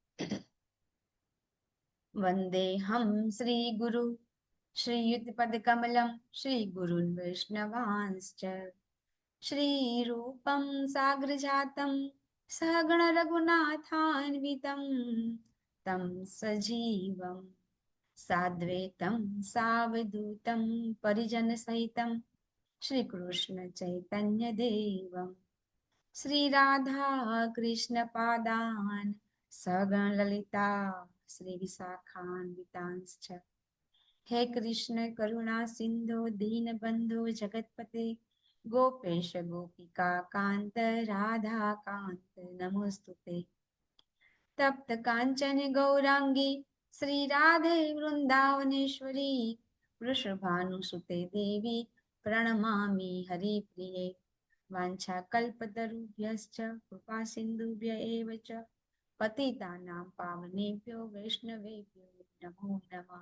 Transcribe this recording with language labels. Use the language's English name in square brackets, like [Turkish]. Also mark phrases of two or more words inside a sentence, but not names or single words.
[Sanskrit] वन्देऽहं श्रीगुरु श्रीयुतपदकमलं श्रीगुरून् वैष्णवांश्च श्रीरूपं साग्रजातं सहगण रघुनाथान्वितं तं सजीवं साद्वैतं सावधूतं परिजनसहितं श्रीकृष्ण चैतन्यदेवं श्रीराधा कृष्णपादान् सगण ललिता श्रीविशाखान्वितांश्च હે કૃષ્ણ કરુણા સિંધુ દીનબંધુ જગતપતે ગોપેશ ગોપિકા કાંત રાધા કાંત નમોસ્તુતે તપ્ત કાંચન ગૌરાંગી શ્રી રાધે વૃંદાવનેશ્વરી વૃષભાનુસુતે દેવી પ્રણમામિ હરિપ્રિયે વાંછાકલ્પતરુભ્યશ્ચ કૃપા સિંધુભ્ય એવ ચ પતિતાનાં પાવનેભ્યો વૈષ્ણવેભ્યો નમો નમઃ.